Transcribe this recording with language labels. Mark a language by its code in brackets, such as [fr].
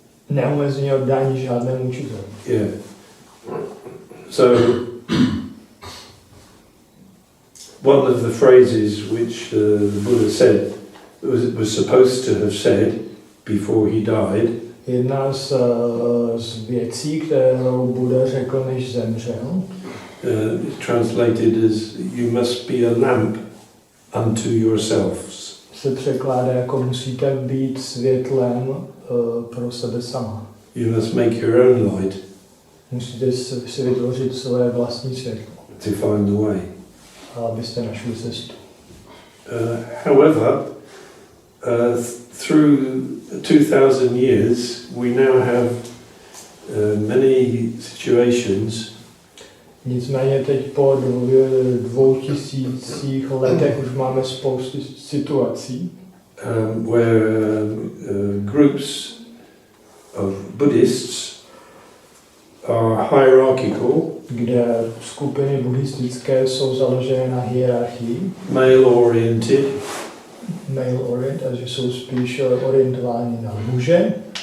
[cs] neomezeně oddáni žádnému učiteli. [en] Yeah. So one of the phrases which the Buddha said was supposed to have said before he died. [cs] Jedna z věcí, kterou Buddha řekl, než zemřel, [en] translated as you must be a lamp unto yourselves. [cs] Se překládá jako musíte být světlem pro sebe sama. [en] You must make your own light [cs] Musíte si vytvořit své vlastní světlo, [en] to find the way. [cs] abyste našli cestu. [en] However, through 2000 years, we now have many situations [cs] Nicméně teď po 2000 letech už máme spoustu situací, [en] where groups of Buddhists are hierarchical, [cs] kde skupiny buddhistické jsou založené na hierarchii, [en] male-oriented, male orient, [cs] a že jsou spíš orientováni na muže,